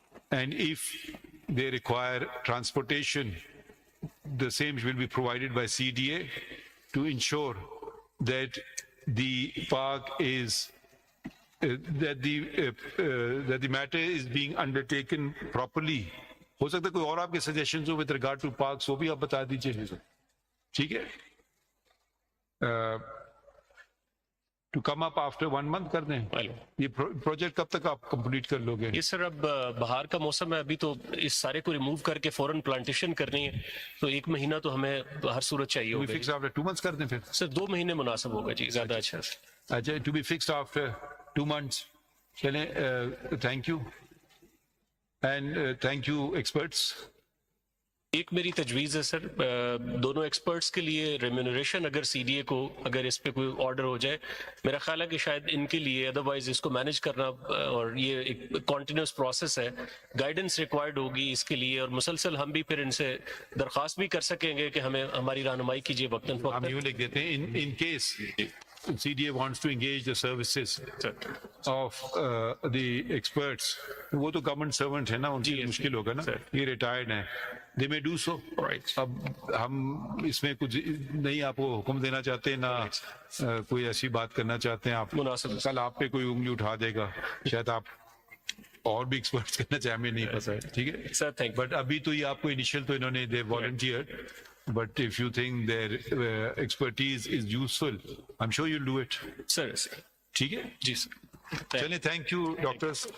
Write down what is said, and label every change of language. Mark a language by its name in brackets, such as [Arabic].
[English] and if they require transportation, the same will be provided by CDA to ensure that the park is that the matter is being undertaken properly. [Hindi] हो सकता है कोई और आपके suggestions हो [English] with regard to parks, [Hindi] वो भी आप बता दीजिए. ठीक है. [English] To come up after 1 month [Hindi] कर दें. ये प्रोजेक्ट कब तक आप कंप्लीट कर लोगे? ये सर, अब बाहर का मौसम है, अभी तो इस सारे को रिमूव करके फौरन प्लांटेशन करनी है, तो 1 महीना तो हमें हर सूरत चाहिए होगा. [English] fix after 2 months [Hindi] कर दें फिर. सर 2 महीने मुनासिब होगा जी, ज्यादा अच्छा. अच्छा, [English] to be fixed after 2 months. [Hindi] चलें, [English] thank you and thank you experts. [Hindi] एक मेरी तजवीज़ है सर, दोनों एक्सपर्ट्स के लिए रेम्यूनरेशन अगर सीडीए को अगर इस पे कोई ऑर्डर हो जाए, मेरा ख्याल है कि शायद इनके लिए, अदरवाइज इसको मैनेज करना, और ये एक कॉन्टिन्यूस प्रोसेस है, गाइडेंस रिक्वायर्ड होगी इसके लिए, और मुसलसल हम भी फिर इनसे दरख्वास्त भी कर सकेंगे कि हमें हमारी रहनुमाई कीजिए वक्तन हम फवक्तन. यूँ लिख देते हैं, [English] in case CDA wants to engage the services of the experts, [Hindi] वो तो गवर्नमेंट सर्वेंट है ना, उनकी मुश्किल होगा ना, ये रिटायर्ड हैं, [English] they may do so. [Hindi] अब हम इसमें कुछ नहीं आपको हुक्म देना चाहते ना कोई ऐसी बात करना चाहते हैं. आप कल आप पे कोई उंगली उठा देगा, शायद आप और भी एक्सपर्ट्स करना चाहे, हमें नहीं पता है. ठीक है सर, थैंक. बट अभी तो ये आपको इनिशियल तो इन्होंने दे volunteer, [English] but if you think their expertise is useful, I'm sure you'll do it. [Hindi] Sir ठीक है जी सर. चलिए, [English] thank you doctors.